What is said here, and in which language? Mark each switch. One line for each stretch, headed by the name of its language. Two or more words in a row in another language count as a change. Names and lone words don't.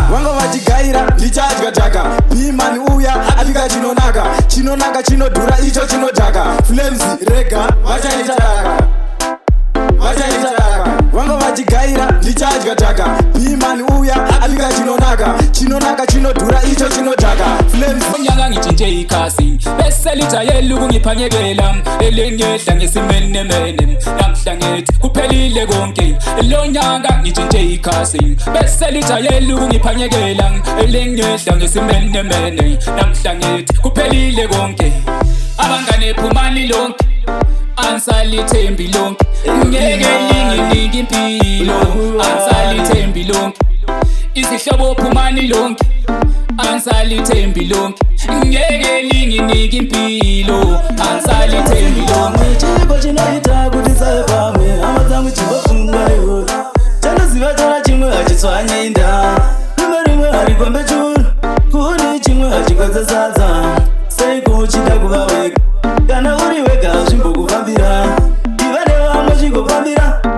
Shona: Vanga vachigaira, ndichadya dhaka. Bhimani uya, adika chinonaka. Chinonaka chinodhura, icho chinodhaka. Flames, rega, vachaita dhaka. Vachaita dhaka. Vanga vachigaira, ndichadya dhaka. Bhimani uya, adika chinonaka. Chinonaka chinodhura, icho chinodhaka. Flames.
North Ndebele: Unyaka ngitshintshe ikhasi. Bese lijayele ukungiphanyekela. Elengehla ngesimenemene. Namhla ngithi kuphelile konke. Lo nyaka ngitshintshe ikhasi. Bese lijayele ukungiphanyekela. Elengehla ngesimenemene. Namhla ngithi kuphelile konke. Abangane phumani lonke. Ansalithembi lonke. Ngeke linginike impilo. Ansalithembi lonke. Izihlobo phumani lonke. Ansalithembi lonke. Ngeke linginike impilo. Ansalithembi lonke.
Shona: Chiko chinoita kuti save pamwe. Hama dzangu chivafunga iwe. Chanoziva chana chimwe hachitswanye inda. Rimwe rimwe harikombe churu. Kuri chimwe hachikwedza sadza. Seiko uchida kuva wega? Kana uri wega, hazvimbokufambira. Iva nevamwe chingofambira.